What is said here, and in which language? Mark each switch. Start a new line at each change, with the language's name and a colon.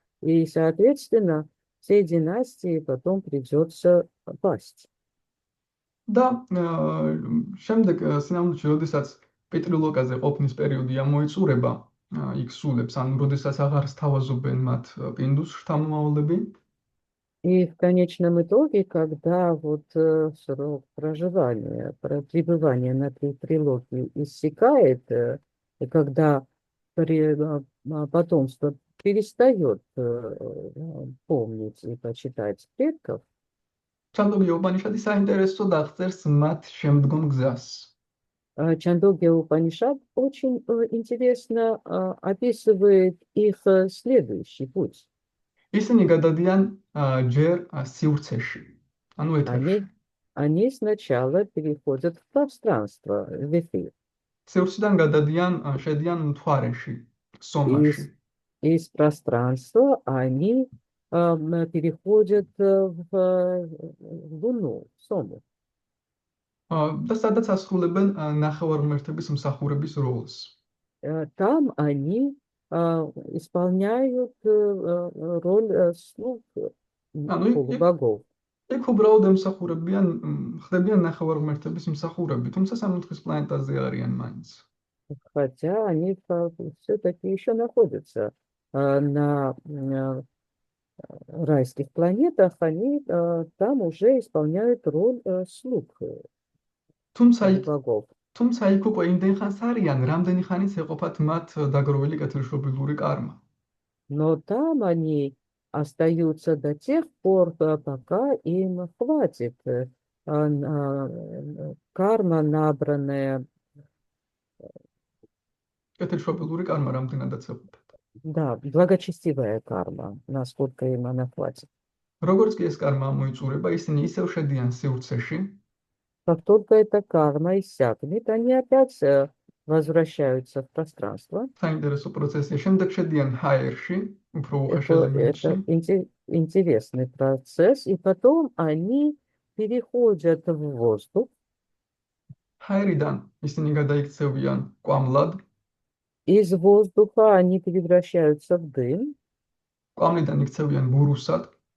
Russian: И, соответственно, всей династии потом придется пасть.
Georgian: და შემდეგ სინამდვილეში, როდესაც პეტრილოკაზე ყოფნის პერიოდი ამოიწურება, იქ სულებს, ანუ როდესაც აღარ სთავაზობენ მათ პინდუს შთამომავლები,
Russian: И в конечном итоге, когда вот срок проживания, пребывания на трилогии иссякает, и когда потомство перестает помнить и почитать предков,
Georgian: ჩანდოგია უპანიშადი საინტერესოდ აღწერს მათ შემდგომ გზას.
Russian: Чандогья Упанишад очень интересно описывает их следующий путь.
Georgian: ისინი გადადიან ჯერ სივრცეში, ანუ ეთერში.
Russian: Они сначала переходят в пространство, в эфир.
Georgian: სივრციდან გადადიან, შედიან მთვარეში, სომაში.
Russian: Из пространства они переходят в Луну, в Сому.
Georgian: და სადაც ასრულებენ ნახევარღმერთების მსახურების როლს.
Russian: Там они исполняют роль слуг полубогов.
Georgian: იქ уბრალოდ ემსახურებიან, ხდებიან ნახევარღმერთების მსახურები, თუმცა სამოთხის პლანეტაზე არიან маინც.
Russian: Хотя они все-таки еще находятся на райских планетах, они там уже исполняют роль слуг богов.
Georgian: თუმცა იქ უკვე იმდენ ხანს არიან, რამდენი ხანიც ეყოფათ მათ დაგროვილი კეთილშობილური კარმა.
Russian: Но там они остаются до тех пор, пока им хватит карма, набранная.
Georgian: კეთილშობილური კარმა რამდენადაც ეყოფათ.
Russian: Да, благочестивая карма, насколько им она хватит.
Georgian: როგორც კი ეს კარმა მოიწურება, ისინი ისევ შედიან სივრცეში.
Russian: Как только эта карма иссякнет, они опять возвращаются в пространство.
Georgian: საინტერესო პროცესია. შემდეგ შედიან ჰაერში, უფრო უხეშ ელემენტში.
Russian: Это интересный процесс, и потом они переходят в воздух.
Georgian: ჰაერიდან ისინი გადაიქცევიან კვამლად.
Russian: Из воздуха они превращаются в дым.
Georgian: კვამლიდან იქცევიან ბურუსად.